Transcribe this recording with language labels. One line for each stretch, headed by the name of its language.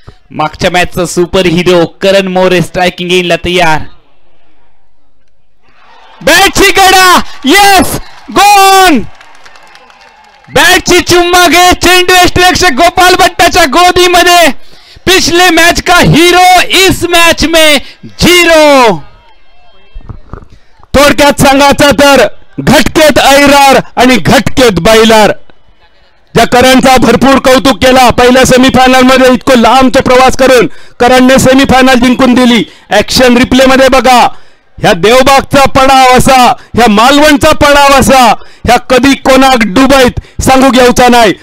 Marathi: मागच्या मॅचचा super hero करण More striking येईल तयार. बॅटची गडा, यस गोन. बॅटची चुम्मा घे, चेंडू यष्टिरक्षक गोपाल भट्टाच्या गोदीमध्ये.
Hindi: पिछले मैच का हीरो इस मैच में झिरो.
Marathi: थोडक्यात सांगायचं तर घटकेत ऐरार आणि घटकेत बैलार. ज्या करणचा भरपूर कौतुक केला, पहिल्या सेमीफायनल मध्ये इतकं लांबचा प्रवास करून करणने सेमीफायनल जिंकून दिली. ऍक्शन रिप्ले मध्ये बघा, ह्या देवबागचा पडाव असा, ह्या मालवणचा पडाव असा, ह्या कधी कोणाक डुबईत सांगू घ्यायचा नाही.